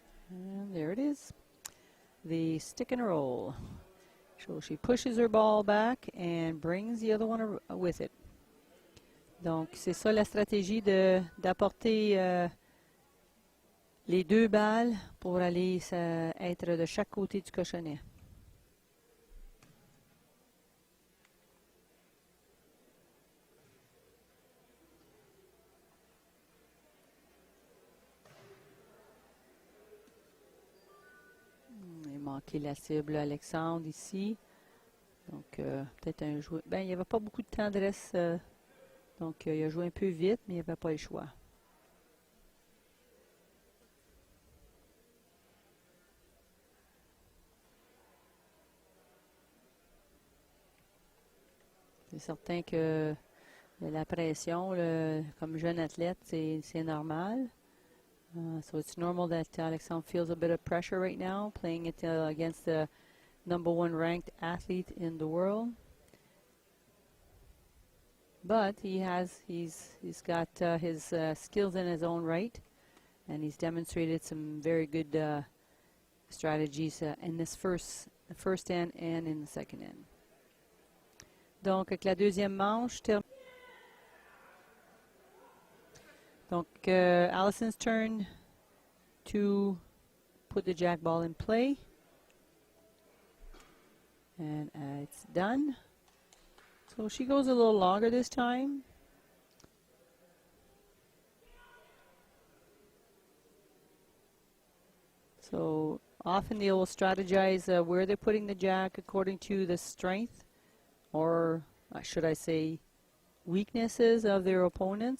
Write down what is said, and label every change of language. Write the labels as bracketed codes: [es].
[en] And there it is. The stick and roll. So she pushes her ball back and brings the other one with it. [fr] Donc c'est ça la stratégie d'apporter les deux balles pour aller être de chaque côté du cochonnet. Manqué la cible Alexandre ici. Donc, peut-être un joueur. Ben, il n'y avait pas beaucoup de tendresse. Donc, il a joué un peu vite, mais il n'y avait pas le choix. C'est certain que la pression, comme jeune athlète, c'est normal. [en] So it's normal that Alexandre feels a bit of pressure right now, playing it against the #1 ranked athlete in the world. But he's got his skills in his own right, and he's demonstrated some very good strategies in this first end and in the second end. [fr] Donc, avec la deuxième manche, donc, [en] Alison's turn to put the jack ball in play. And it's done. So she goes a little longer this time. So often they will strategize where they're putting the jack according to the strength, or should I say weaknesses of their opponent.